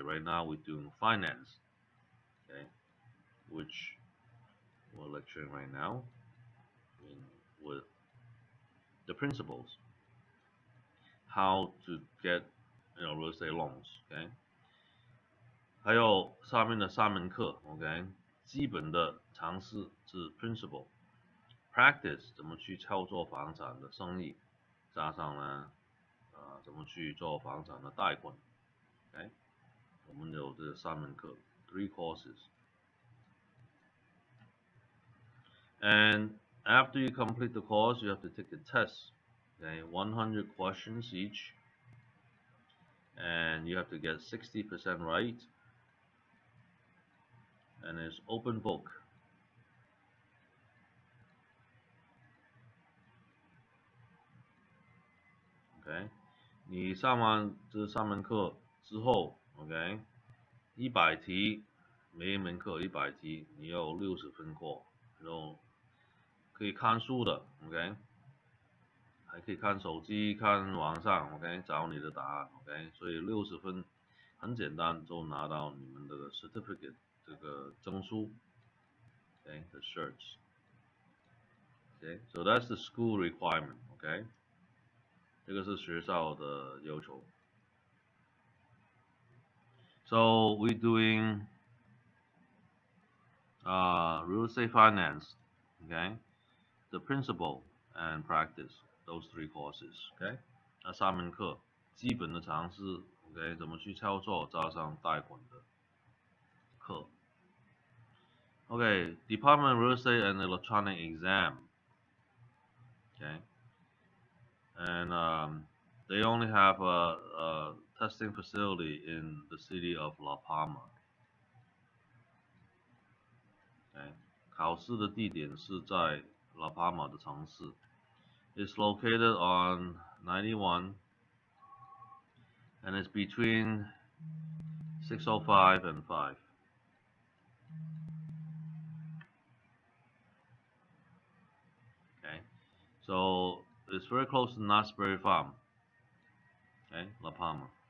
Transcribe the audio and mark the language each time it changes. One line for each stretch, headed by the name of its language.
English: Right now we're doing finance, okay? Which we're lecturing right now with the principles, how to get real estate loans, okay?
Chinese: 还有上面的3门课 ，OK， 基本的常识是 principle，practice 怎么去操作房产的生意，加上呢，怎么去做房产的贷款 ，OK， 我们有这3门课 ，
English: 3 courses。 And after you complete the course, you have to take a test, okay, 100 questions each, and you have to get 60% right. And it's open book.
Chinese: OK， 你上完这3门课之后 ，OK， 100题，每一门课100题，你有60分过，然后可以看书的 ，OK，还可以看手机、看网上 ，OK， 找你的答案 ，OK， 所以60分很简单就拿到你们的 certificate 这个证书 ，OK， the certs。OK，
English: so that's the school requirement,
Chinese: OK， 这个是学校的要求。
English: So we're doing real estate finance, okay, the principle and practice, those 3 courses, okay，
Chinese: 那3门课基本的常识 ，OK， 怎么去操作，加上贷款的课。
English: Okay, Department of Real Estate and Electronic Exam. Okay, and they only have a testing facility in the city of La Palma.
Chinese: Okay, 考试的地点是在 La Palma 的城市。
English: It's located on 91, and it's between 6:05 and 5. Okay, so it's very close to Knott's Berry Farm. Okay, La Palma.